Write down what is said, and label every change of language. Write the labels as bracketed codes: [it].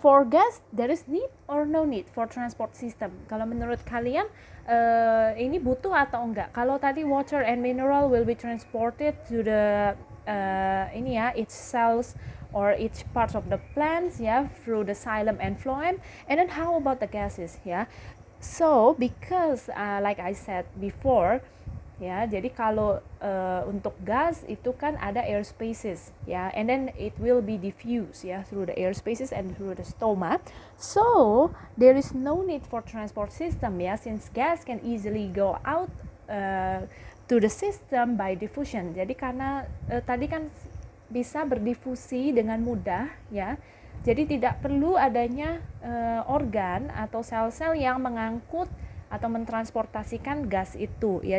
[en] For gas there is need or no need for transport system. [id] Kalau menurut kalian ini butuh atau enggak? Kalau tadi [en] water and mineral will be transported to the each cells or each part of the plants ya through the xylem and phloem, and then how about the gases ya? So because like I said before ya, [id] jadi kalau untuk gas itu kan ada [en] air spaces ya, and then it will be diffused ya through the air spaces and through the stoma. So there is no need for transport system ya, since gas can easily go out to the system by diffusion. [id] Jadi karena tadi kan bisa berdifusi dengan mudah ya, jadi tidak perlu adanya organ atau sel-sel yang mengangkut atau mentransportasikan gas itu ya.